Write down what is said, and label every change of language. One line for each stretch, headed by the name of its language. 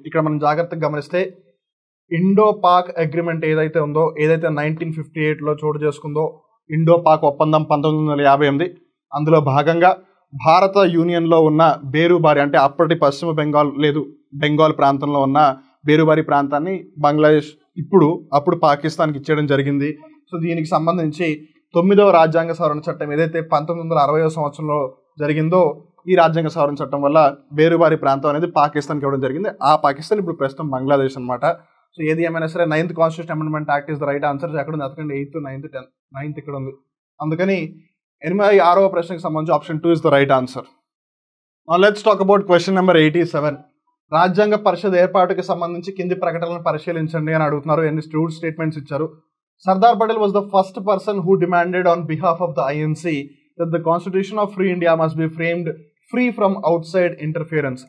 Telugu: ఇక్కడ మనం జాగ్రత్తగా గమనిస్తే ఇండో పాక్ అగ్రిమెంట్ ఏదైతే ఉందో, ఏదైతే 1958లో చోటు చేసుకుందో ఇండో పాక్ ఒప్పందం 1958, అందులో భాగంగా భారత యూనియన్లో ఉన్న బేరుబారి అంటే అప్పటి పశ్చిమ బెంగాల్ లేదు బెంగాల్ ప్రాంతంలో ఉన్న బేరుబారి ప్రాంతాన్ని బంగ్లాదేశ్ అప్పుడు పాకిస్తాన్కి ఇచ్చేయడం జరిగింది. సో దీనికి సంబంధించి 9వ రాజ్యాంగ సవరణ చట్టం ఏదైతే 1960వ సంవత్సరంలో జరిగిందో ఈ రాజ్యాంగ సవరణ చట్టం వల్ల బేరుబారి ప్రాంతం అనేది పాకిస్తాన్కి ఇవ్వడం జరిగింది. ఆ పాకిస్తాన్ ఇప్పుడు ప్రస్తుతం బంగ్లాదేశ్ అనమాట. సో ఏది ఏమైనా సరే 9th constitution amendment act
English: Is the right answer.
Telugu: ఎక్కడ ఉంది? అతకండి 8th, 9th, 10th, 9th ఇక్కడ ఉంది. అందుకని 86వ ప్రశ్నకు సంబంధించి option 2
English: Is the right answer. Let's talk about question number 87.
Telugu: రాజ్యాంగ పరిషత్ ఏర్పాటుకి సంబంధించి కింది ప్రకటనలను పరిశీలించండి అని అడుగుతున్నారు. ఎన్ని స్టేట్మెంట్స్ ఇచ్చారు.
English: Sardar Patel was the first person who demanded on behalf of the INC that the constitution of free India must be framed free from outside interference.